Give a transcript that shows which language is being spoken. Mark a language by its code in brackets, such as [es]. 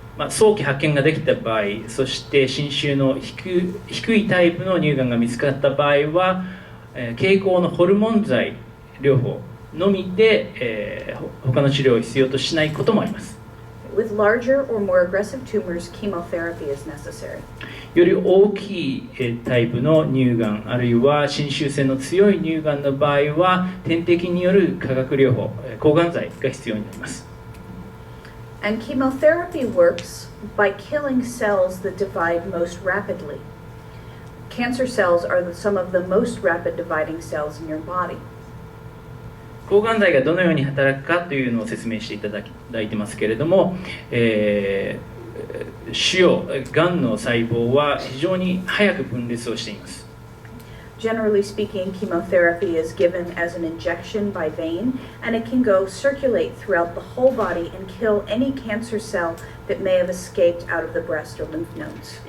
[ja] 早期発見ができた場合、そして侵襲の低いタイプの乳がんが見つかった場合は、経口のホルモン剤療法のみで、他の治療を必要としないこともあります。 [en] With larger or more aggressive tumors, chemotherapy is necessary. [ja] より大きいタイプの乳がん、あるいは侵襲性の強い乳がんの場合は、点滴による化学療法、抗がん剤が必要になります。 [en] And chemotherapy works by killing cells that divide most rapidly. Cancer cells are some of the most rapid dividing cells in your body. [ja] 抗がん剤がどのように働くかというのを説明していただいてますけれども、がんの細胞は非常に早く分裂をしています。 [en] Generally speaking, chemotherapy is given as an injection by vein, and it can go circulate throughout the whole body and kill any cancer cell that may have escaped out of the breast or lymph nodes.